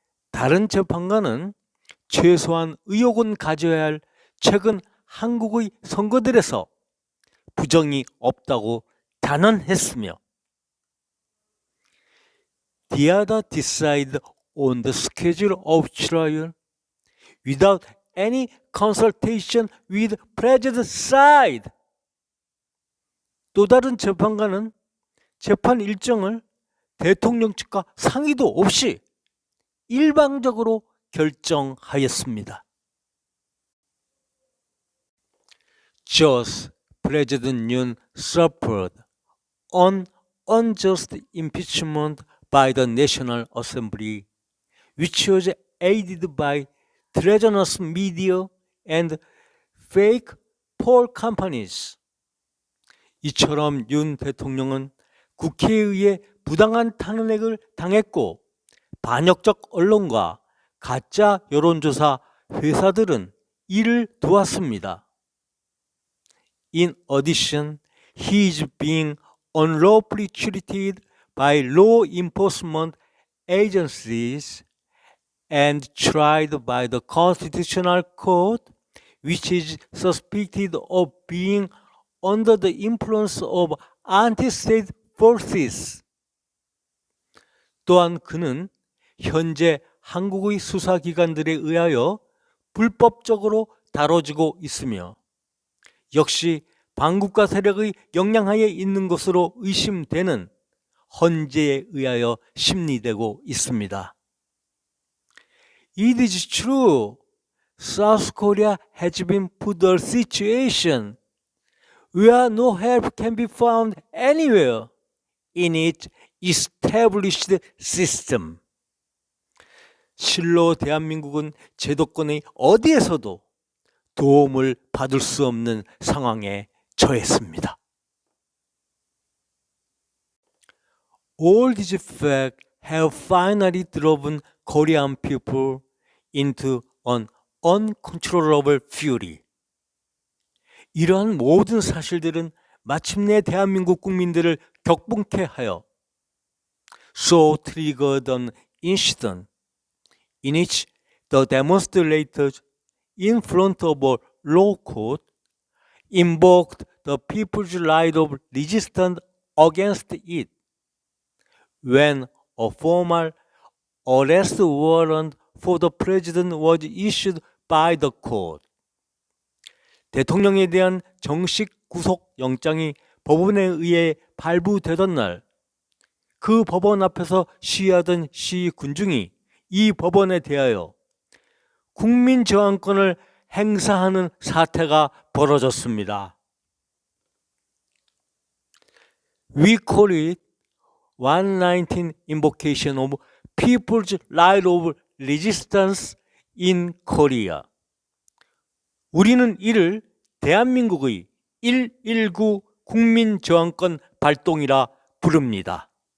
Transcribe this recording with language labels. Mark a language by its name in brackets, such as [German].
[Korean] 다른 재판관은 최소한 의혹은 가져야 할 최근 한국의 선거들에서 부정이 없다고 단언했으며 [English] The other decide on the schedule of trial without any consultation with President's side. [Korean] 또 다른 재판관은 재판 일정을 대통령 측과 상의도 없이 일방적으로 결정하였습니다. [English] Thus, President Yoon suffered an unjust impeachment by the National Assembly, which was aided by treasonous media and fake poll companies. [Korean] 이처럼 윤 대통령은 국회에 의해 부당한 탄핵을 당했고 반역적 언론과 가짜 여론조사 회사들은 이를 도왔습니다. [English] In addition, he is being unlawfully treated by law enforcement agencies and tried by the Constitutional Court, which is suspected of being under the influence of anti-state forces. [Korean] 또한 그는 현재 한국의 수사기관들에 의하여 불법적으로 다뤄지고 있으며 역시 반국가 세력의 영향하에 있는 것으로 의심되는 헌재에 의하여 심리되고 있습니다. [English] It is true, South Korea has been put in a situation where no help can be found anywhere in its established system. [Korean] 실로 대한민국은 제도권의 어디에서도 도움을 받을 수 없는 상황에 처했습니다. [English] All these facts have finally driven Korean people into an uncontrollable fury. [Korean] 이러한 모든 사실들은 마침내 대한민국 국민들을 격분케 하여 [English] so triggered an incident in which the demonstrators in front of a law court invoked the people's right of resistance against it. When a formal arrest warrant for the president was issued by the court. [Korean] 대통령에 대한 정식 구속 영장이 법원에 의해 발부되던 날, 그 법원 앞에서 시위하던 시위 군중이 이 법원에 대하여 국민 저항권을 행사하는 사태가 벌어졌습니다. [English] We call it 119 Invocation of People's Right of Resistance in Korea. [Korean] 우리는 이를 대한민국의 119 국민저항권 발동이라 부릅니다.